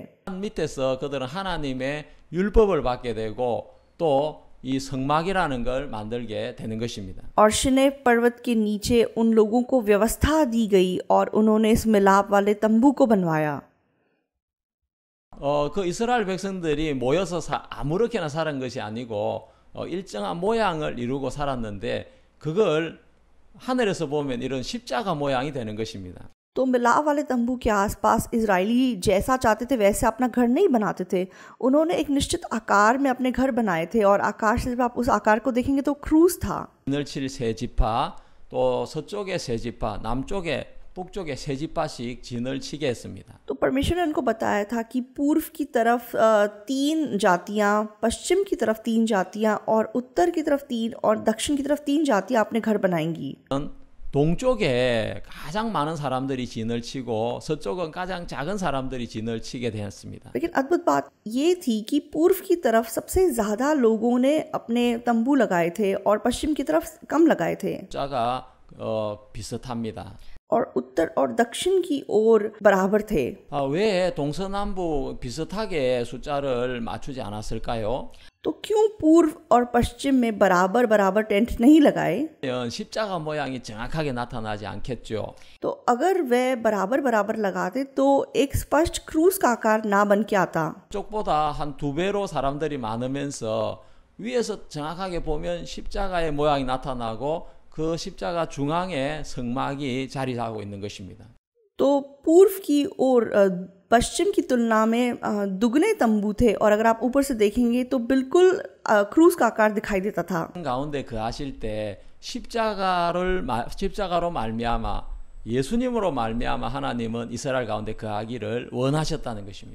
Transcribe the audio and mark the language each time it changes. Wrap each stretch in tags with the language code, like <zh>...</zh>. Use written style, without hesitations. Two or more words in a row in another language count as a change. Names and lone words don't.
<ko>밑에서 그들은 하나님의 율법을 받게 되고 또 이 성막이라는 걸 만들게 되는 것입니다.</ko> <hi>और शिने पर्वत के नीचे उन लोगों को व्यवस्था दी गई और उन्होंने इस मिलाप वाले तंबू को बनवाया।</hi> <ko>그 이스라엘 백성들이 모여서 아무렇게나 살은 것이 아니고 일정한 모양을 이루고 살았는데 그걸 하늘에서 보면 이런 십자가 모양이 되는 것입니다.</ko> <hi>तो मिलाप वाले तंबू के आसपास इजरायली जैसा चाहते थे वैसे अपना घर नहीं बनाते थे। उन्होंने एक निश्चित आकार में अपने घर बनाए थे और आकाश से जब आप उस आकार को देखेंगे तो क्रूज था।</hi> <ko>진을 칠 세 지파, 또 서쪽에 세 지파, 남쪽에 북쪽에 세 지파씩 진을 치게 했습니다.</ko> <hi>तो परमेश्वर ने उनको बताया था कि पूर्व की तरफ 3 जातियां, पश्चिम की तरफ 3 जातियां और उत्तर की तरफ 3 और दक्षिण की तरफ 3 जातियां अपने घर बनाएंगी।</hi> <ko>동쪽에 가장 많은 사람들이 진을 치고 서쪽은 가장 작은 사람들이 진을 치게 되었습니다.</ko> <hi>लेकिन अद्भुत बात ये थी कि पूर्व की तरफ सबसे ज़्यादा लोगों ने अपने तंबू लगाए थे और पश्चिम की तरफ कम लगाए थे</hi> <ko>숫자가 비슷합니다.</ko> <hi>और उत्तर और दक्षिण की ओर बराबर थे।</hi> <ko>왜 동서남북 비슷하게 숫자를 맞추지 않았을까요?</ko> <hi>तो क्यों पूर्व और पश्चिम में बराबर बराबर टेंट नहीं लगाए?</hi> <ko>십자가 모양이 정확하게 나타나지 않겠죠.</ko> <hi>तो अगर वे बराबर बराबर लगाते तो एक स्पष्ट क्रूज का आकार ना बन के आता।</hi> <ko>쪽보다 한 2배로 사람들이 많으면서 위에서 정확하게 보면 십자가의 모양이 나타나고 그 십자가 중앙에 성막이 자리 잡고 있는 것입니다.</ko> <hi>तो पूर्व की ओर पश्चिम की तुलना में दुगने तंबू थे और अगर आप ऊपर से देखेंगे तो बिल्कुल क्रूज का आकार दिखाई देता था।</hi> <ko>가운데 거하실 때 십자가로 말미암아 예수님으로 말미암아 하나님은 이스라엘 가운데 거하기를 원하셨다는 것입니다.</ko>